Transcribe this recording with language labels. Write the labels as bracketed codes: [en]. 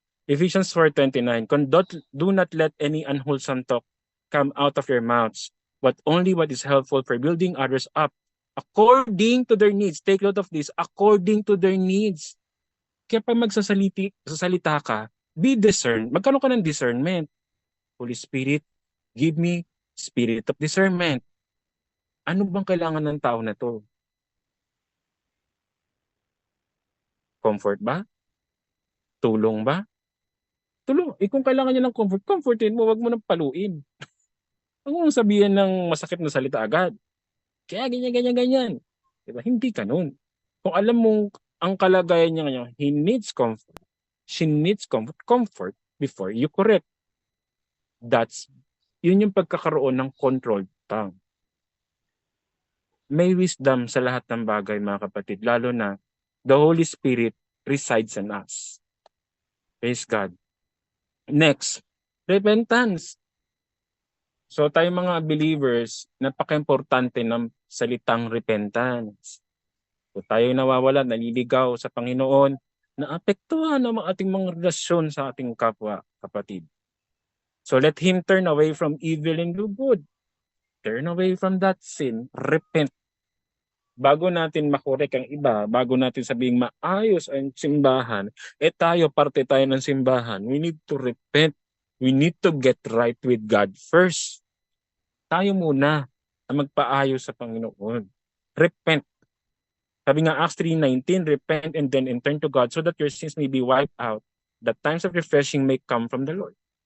[en] Ephesians 4:29, do not let any unwholesome talk come out of your mouths, but only what is helpful for building others up according to their needs. Take note of this, according to their needs. [tl] Kaya pag sasalita ka, [en] be discerned. [tl] Magkaroon ka ng [en] discernment. Holy Spirit, give me spirit of discernment. [tl] Ano bang kailangan ng tao na to? Comfort ba? Tulong ba? Tulong. Kung kailangan niya ng comfort, comfortin mo, wag mo nang paluin. Huwag mong sabihin ng masakit na salita agad. Kaya ganyan, ganyan, ganyan. Diba? Hindi ganun. Kung alam mong ang kalagayan niya ngayon, [en] he needs comfort. She needs comfort before you correct. [tl] Yun yung pagkakaroon ng controlled tongue. May wisdom sa lahat ng bagay, mga kapatid, lalo na [en] the Holy Spirit resides in us. Praise God. [tl] Next, repentance. So tayo mga believers, napaka-importante ng salitang repentance. So tayo nawawala, naliligaw sa Panginoon, naapektuhan ang ating mga relasyon sa ating kapwa, kapatid. [en] So let him turn away from evil and do good. Turn away from that sin, repent. [tl] Bago natin makorek ang iba, bago natin sabing maayos ang simbahan, tayo, parte tayo ng simbahan. [en] We need to repent. We need to get right with God first. [tl] Tayo muna ang magpaayos sa Panginoon. [en] Repent. [tl] Sabi nga [en] Acts 3:19, repent and then turn to God so that your sins may be wiped out, that times of refreshing may come from the Lord.